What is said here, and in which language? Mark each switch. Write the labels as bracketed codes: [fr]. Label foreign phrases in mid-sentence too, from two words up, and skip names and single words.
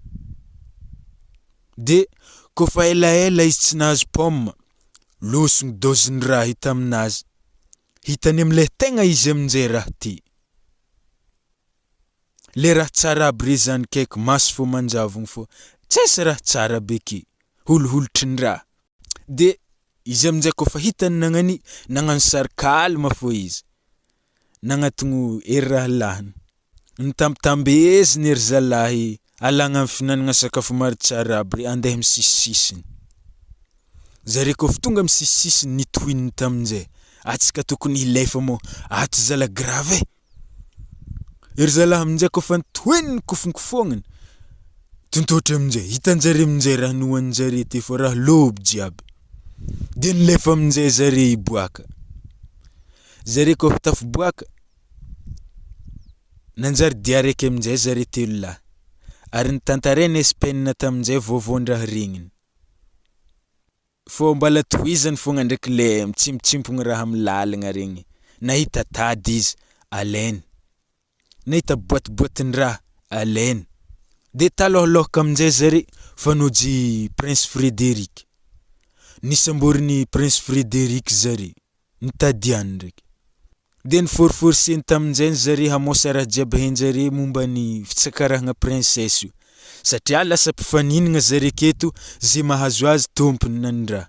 [mg] De kaofa elaela izy tsy nahazo paoma, losogny dôzin'ny raha hita aminazy. Hitany am'le tegna izy amin-jay raha ty. Le raha tsara aby re zany kaiky maso fô manjavogno fô tsisy raha tsara beky, holiholitrin-draha. De izy amin-jay kaofa hitany nagnano sary kalma fô izy. Nagnatogno ery raha lahiny. Nitambitambeziny ery zalahy alagna am'fihinanagna sakafo maro tsara aby re andeha misisisisiny. Zare kaofa tonga am'sisisisiny nitohiny tamin-jay, antsika tokony hilefa moa, ato zala grave e. Ery zalahy amin-jay kaofa nitohiny kofonkofogniny, tontotry amin-jay, hitan-jare amin-jay raha nohanin-jare ty fô raha lôby jiaby. De nilefa amin-jay zare hiboaka. Zare kaofa tafiboaka, nanjary dia araiky amin-jay zare telo lahy. Ary nitantarainy izy penina tamin-jay vaovaon-draha regniny. Fô mbala tohizany fogna ndraiky le mitsimpotsimpogny raha am'lalagna regny. Nahita tady izy, alainy. Nahita boatiboatin-draha, alainy. De talôhalôhaka amin-jay zare fanôjy Prince Frédéric. Nisamborin'ny Prince Frédéric zare, nitadiany ndraiky. De niforforceny tamin-jay zare hamosa raha jiaby hain-jare momba ny fitsakarahagna princesse io. Satria lasa mpifaninagna zare keto zay mahazo azy tômpony nanin-draha.